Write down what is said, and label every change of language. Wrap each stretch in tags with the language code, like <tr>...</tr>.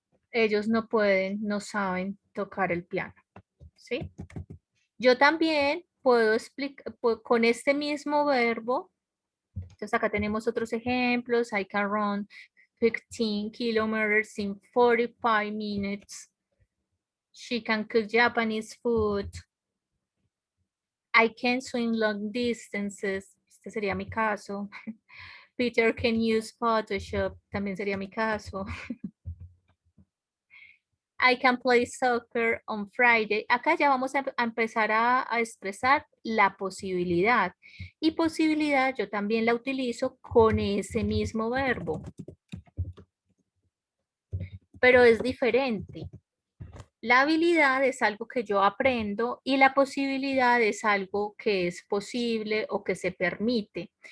<es>Ellos no pueden, no saben tocar el piano, ¿sí? Yo también puedo explicar, con este mismo verbo, entonces acá tenemos otros ejemplos,</es> <en>I can run 15 kilometers in 45 minutes. She can cook Japanese food. I can swim long distances.</en> <es>Este sería mi caso.</es> <en>Peter can use Photoshop.</en> <es>También sería mi caso.</es> <en>I can play soccer on Friday.</en> <es>Acá ya vamos a empezar a expresar la posibilidad. Y posibilidad yo también la utilizo con ese mismo verbo. Pero es diferente. La habilidad es algo que yo aprendo y la posibilidad es algo que es posible o que se permite.</es>